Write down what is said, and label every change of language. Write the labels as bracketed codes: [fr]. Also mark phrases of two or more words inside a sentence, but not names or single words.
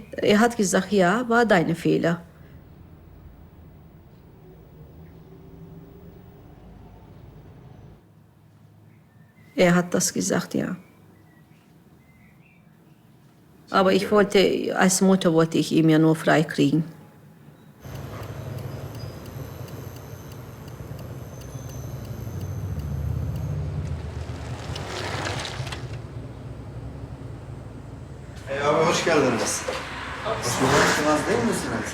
[de] Er hat gesagt, ja, war deine Fehler. Er hat das gesagt, ja. Aber ich wollte, als Mutter wollte ich ihn ja nur freikriegen. [tr] Abi hoş geldiniz. Hoş bulduk. Değil misiniz?